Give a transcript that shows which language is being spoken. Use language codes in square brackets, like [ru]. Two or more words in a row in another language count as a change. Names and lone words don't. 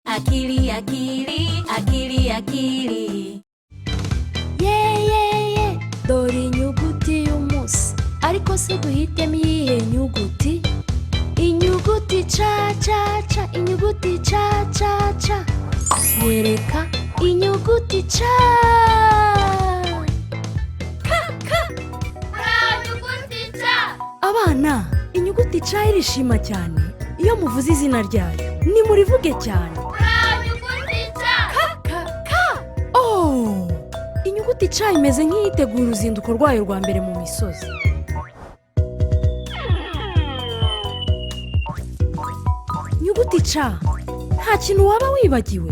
[rw] Akili, akili, akili, akili. Ye dore inyuguti y'umunsi, ariko se duhitemo iyihe nyuguti? Inyuguti ca ca ca, inyuguti ca ca ca. Nyereka inyuguti ca. Inyuguti ca. Abana, inyuguti ca irishima cyane iyo muvuze izina ryayo. Nimurivuge cyane. Inyuguti ca. Oh! Inyuguti ca imeze nk'iyitegura uruzinduko rwayo rwa mbere mu misozi. Inyuguti ca, nta kintu waba wibagiwe.